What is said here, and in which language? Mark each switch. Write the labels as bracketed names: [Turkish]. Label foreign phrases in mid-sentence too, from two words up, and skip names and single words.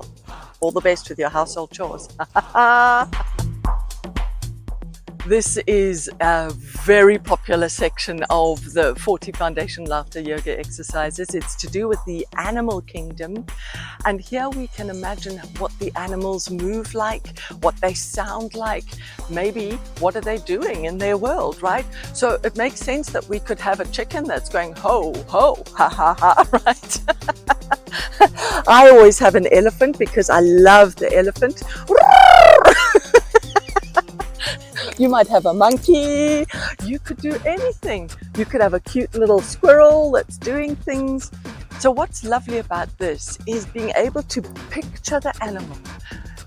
[English] All the best with your household chores. This is a very popular section of the 40 Foundation Laughter Yoga exercises. It's to do with the animal kingdom. And here we can imagine what the animals move like, what they sound like, maybe what are they doing in their world, right? So it makes sense that we could have a chicken that's going ho, ho, ha, ha, ha, right? I always have an elephant because I love the elephant. You might have a monkey, you could do anything. You could have a cute little squirrel that's doing things. So what's lovely about this is being able to picture the animal.